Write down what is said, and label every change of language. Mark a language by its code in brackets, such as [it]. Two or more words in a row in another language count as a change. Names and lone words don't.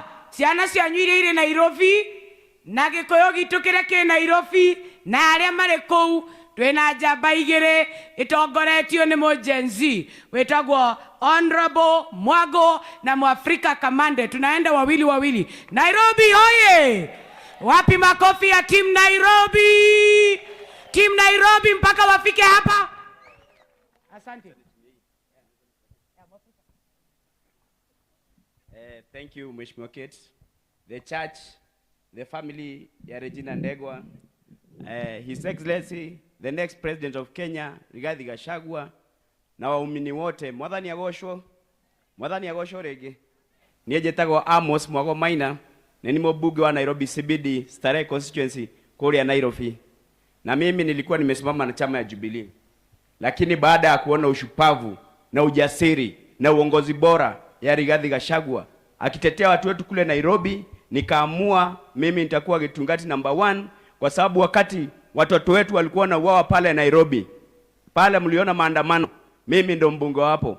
[ki] ciana cianyu iria iri Nairobi na Gikuyu gitu kiria ki Nairobi na aria mari kou twina njamba igiri itongoretio ni mu Gen Z wetagwo Honorable Mwago na Mwafrika Kamande. [sw] Tunaenda wawili wawili. Nairobi hoye! Wapi makofi ya Team Nairobi? Team Nairobi mpaka wafike hapa. Asante. [en] Thank you, Mheshimiwa Kate. The church, the family ya Regina Ndegwa, His Excellency, the next President of Kenya, Rigathi Gachagua, [sw] na waumini wote, [ki] mwathani agocwo rege. Niĩ njĩtagwo Amos Mwago Maina, [sw] na ni mbunge wa Nairobi CBD, Starehe constituency, [ki] kuria Nairobi. [sw] Na mimi nilikuwa nimesimama na chama ya Jubilee. Lakini baada ya kuona ushupavu na ujasiri na uongozi bora ya Rigathi Gachagua akitetea watu wetu kule Nairobi, nikaamua mimi nitakuwa Gitungati number 1, kwa sababu wakati watoto wetu walikuwa na uawa pale Nairobi, pale mliona maandamano, mimi ndo mbunge wapo.